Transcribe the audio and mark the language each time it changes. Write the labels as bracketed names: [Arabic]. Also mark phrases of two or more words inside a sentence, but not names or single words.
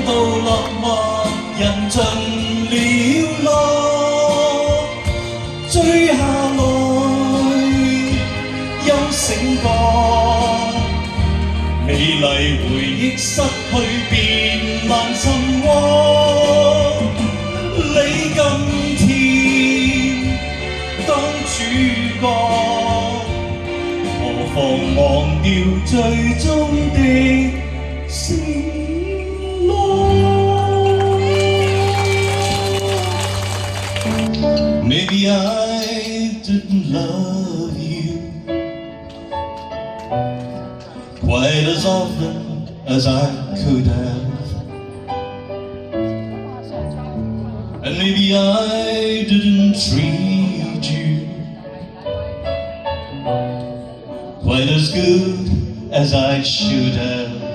[Cantonese] 到落寞人盡了落，追下來休醒過，美麗回憶失去便難尋獲。你今天當主角，何妨忘掉最終的承諾。 [English] Maybe I didn't love you quite as often as I could have, and maybe I didn't treat you quite as good as I should have.